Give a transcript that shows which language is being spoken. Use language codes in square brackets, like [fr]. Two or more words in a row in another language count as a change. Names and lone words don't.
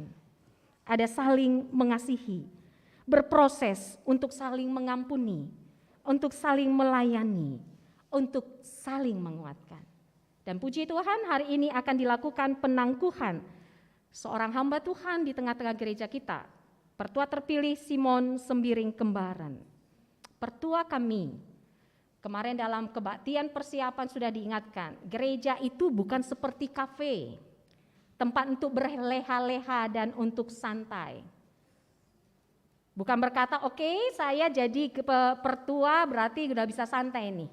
[id] Ada saling mengasihi, berproses untuk saling mengampuni, untuk saling melayani, untuk saling menguatkan. Dan puji Tuhan, hari ini akan dilakukan penangguhan seorang hamba Tuhan di tengah-tengah gereja kita. Pertua terpilih Simon Sembiring Kembaran. Pertua kami, kemarin dalam kebaktian persiapan sudah diingatkan, gereja itu bukan seperti kafe, tempat untuk berleha-leha dan untuk santai. Bukan berkata, oke, saya jadi pertua berarti udah bisa santai nih.